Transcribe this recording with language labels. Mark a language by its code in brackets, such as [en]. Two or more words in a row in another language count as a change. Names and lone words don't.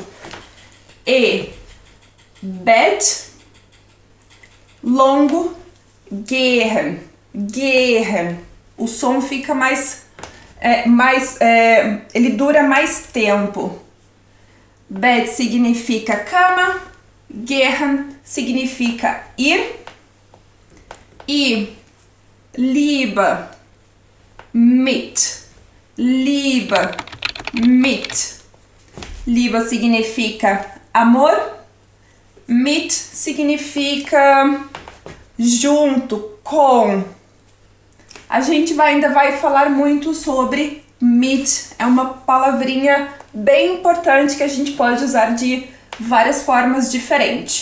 [pt] E bed, longo, gehen. O som fica ele dura mais tempo. Bed significa cama, gehen significa ir. E Liebe, mit. Liebe significa amor, mit significa junto, com. A gente ainda vai falar muito sobre mit, é uma palavrinha bem importante que a gente pode usar de várias formas diferentes.